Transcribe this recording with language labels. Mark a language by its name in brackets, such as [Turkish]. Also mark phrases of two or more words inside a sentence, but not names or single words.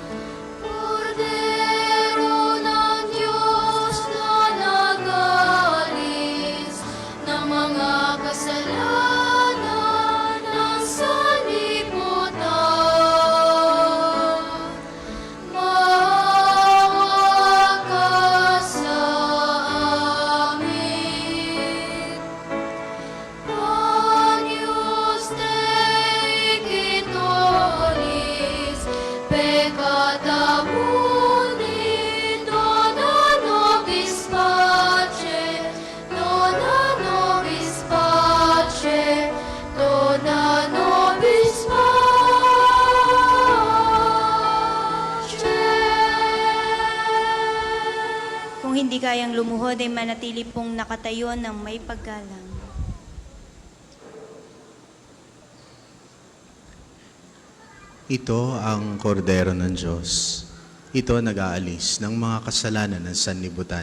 [Filipino] Cordero ng Diyos na nag-alis ng mga kasalanan ng sanlibutan. Maawa ka sa amin. [Latin] Agnus Dei qui tollis peccata mundi, dona nobis pace, dona nobis pace, dona nobis pace. [Filipino] Kung hindi kayang lumuhod ay manatili pong nakatayo ng may paggalang. Ito ang kordero ng Diyos. Ito nag-aalis ng mga kasalanan ng sanlibutan.